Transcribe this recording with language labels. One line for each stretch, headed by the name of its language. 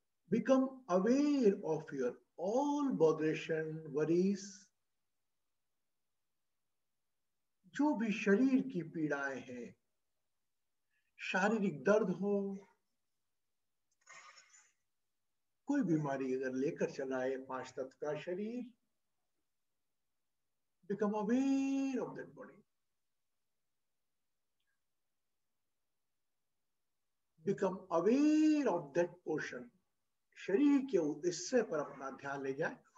English: Become aware of your all botheration, worries,
Hindi: जो भी शरीर की पीड़ाएं हैं, शारीरिक दर्द हो, कोई बीमारी अगर लेकर चला है 5 तत्व का शरीर,
English: become aware of that body. Become aware of that portion.
Hindi: शरीर के हिस्से पर अपना ध्यान ले जाए।